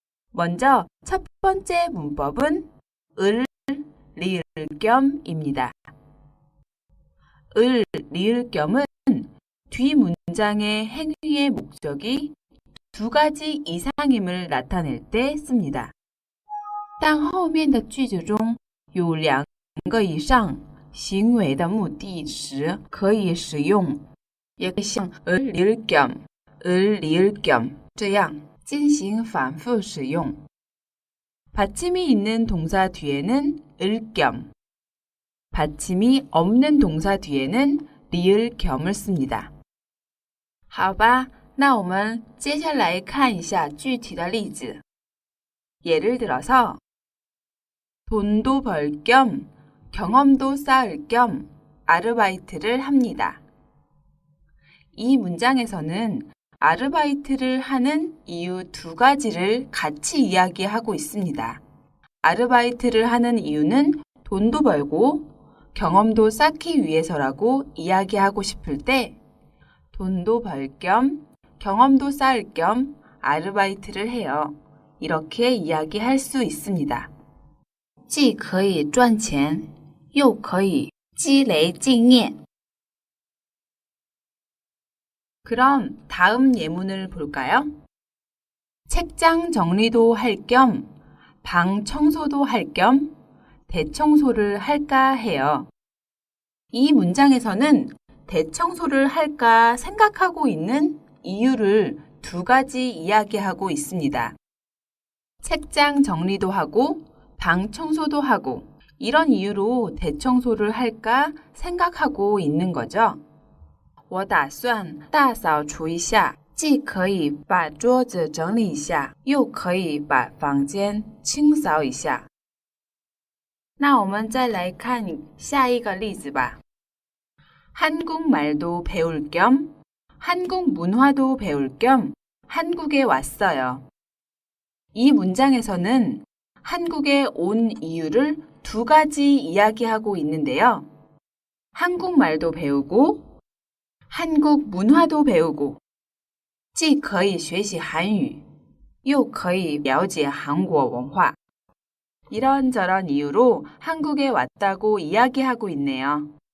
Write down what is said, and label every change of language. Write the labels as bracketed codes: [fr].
[ko] 먼저 첫 번째 문법은 을, 리을 겸입니다. 을, 리을 겸은 뒷문장의 행위의 목적이 두 가지 이상임을 나타낼 때 씁니다. [zh] 当后面的句子中有两个以上行为的目的时可以使用，也可以像을 리을 겸, 을 리을 겸这样进行反复使用。 [ko] 받침이 있는 동사 뒤에는 을 겸, 받침이 없는 동사 뒤에는 리을 겸을 씁니다. [zh] 好吧，那我们接下来看一下具体的例子。 [ko] 예를 들어서 돈도 벌 겸, 경험도 쌓을 겸 아르바이트를 합니다. 이 문장에서는 아르바이트를 하는 이유 두 가지를 같이 이야기하고 있습니다. 아르바이트를 하는 이유는 돈도 벌고 경험도 쌓기 위해서라고 이야기하고 싶을 때 돈도 벌 겸, 경험도 쌓을 겸 아르바이트를 해요. 이렇게 이야기할 수 있습니다. [zh] 既可以赚钱又可以积累经验 [ko] 그럼 다음 예문을 볼까요? 책장 정리도 할 겸, 방 청소도 할 겸 대청소를 할까 해요. 이 문장에서는 대청소를 할까 생각하고 있는 이유를 두 가지 이야기하고 있습니다. 책장 정리도 하고 방 청소도 하고 이런 이유로 대청소를 할까 생각하고 있는 거죠. [zh] 我打算大扫除一下，既可以把桌子整理一下，又可以把房间清扫一下。那我们再来看下一个例子吧。 [ko] 한국말도 배울 겸, 한국 문화도 배울 겸 한국에 왔어요. 이 문장에서는 한국에 온 이유를 두 가지 이야기하고 있는데요. 한국말도 배우고 한국 문화도 배우고 [zh] 既可以学习韩语又可以了解韩国文化 [ko] 이런저런 이유로 한국에 왔다고 이야기하고 있네요.